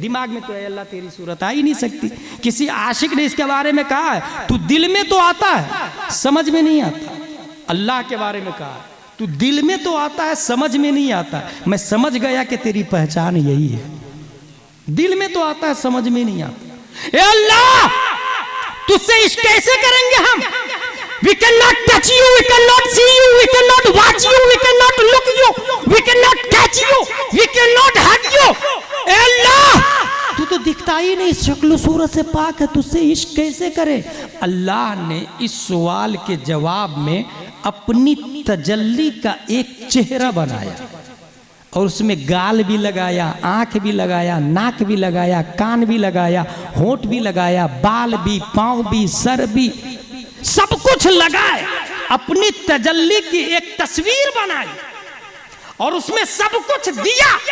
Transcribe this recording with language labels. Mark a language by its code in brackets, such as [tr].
[hi] दिमाग में तो ऐ अल्लाह तेरी सूरत आ ही नहीं सकती। किसी आशिक ने इसके बारे में कहा है, तू दिल में तो आता है समझ में नहीं आता। अल्लाह के बारे में कहा, तू दिल में तो आता है समझ में नहीं आता। मैं समझ गया कि तेरी पहचान यही है, दिल में तो आता है समझ में नहीं आता। ए अल्लाह तुझसे इश्क कैसे करेंगे हम? [en] We cannot touch you, we cannot see you, we cannot watch you, we cannot look you, we cannot catch you, we cannot hug you। [hi] ए अल्लाह तू तो दिखता ही नहीं, शक्ल सूरत से पाक है, तुझसे इश्क कैसे करे? अल्लाह ने इस सवाल के जवाब में अपनी तजल्ली का एक चेहरा बनाया और उसमें गाल भी लगाया, आंख भी लगाया, नाक भी लगाया, कान भी लगाया, होंठ भी लगाया, बाल भी, पांव भी, सर भी, सब कुछ लगाए, अपनी तजल्ली की एक तस्वीर बनाई और उसमें सब कुछ दिया।